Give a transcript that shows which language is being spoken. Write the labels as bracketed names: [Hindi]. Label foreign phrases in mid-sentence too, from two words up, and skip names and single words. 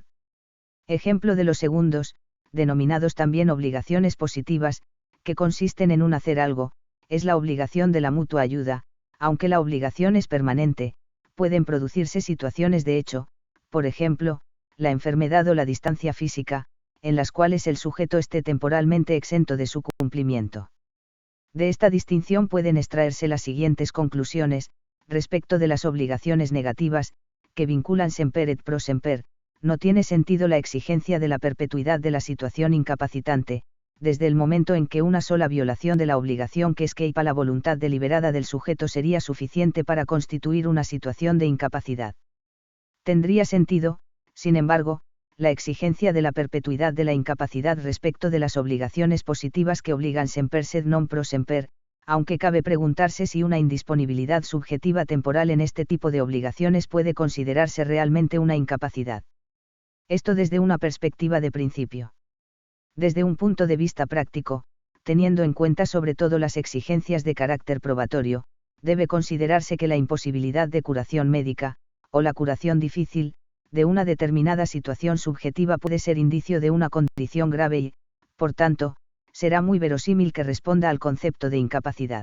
[Spanish] Ejemplo de los segundos, denominados también obligaciones positivas, que consisten en un hacer algo, es la obligación de la mutua ayuda, aunque la obligación es permanente, pueden producirse situaciones de hecho, por ejemplo, la enfermedad o la distancia física, en las cuales el sujeto esté temporalmente exento de su cumplimiento. De esta distinción pueden extraerse las siguientes conclusiones: respecto de las obligaciones negativas, que vinculan [Latin] semper et pro semper, [Spanish] no tiene sentido la exigencia de la perpetuidad de la situación incapacitante, desde el momento en que una sola violación de la obligación que escapa la voluntad deliberada del sujeto sería suficiente para constituir una situación de incapacidad. Tendría sentido, sin embargo, la exigencia de la perpetuidad de la incapacidad respecto de las obligaciones positivas que obligan [Latin] semper sed non pro semper, [Spanish] aunque cabe preguntarse si una indisponibilidad subjetiva temporal en este tipo de obligaciones puede considerarse realmente una incapacidad. Esto desde una perspectiva de principio. Desde un punto de vista práctico, teniendo en cuenta sobre todo las exigencias de carácter probatorio, debe considerarse que la imposibilidad de curación médica, o la curación difícil, de una determinada situación subjetiva puede ser indicio de una condición grave y, por tanto, será muy verosímil que responda al concepto de incapacidad.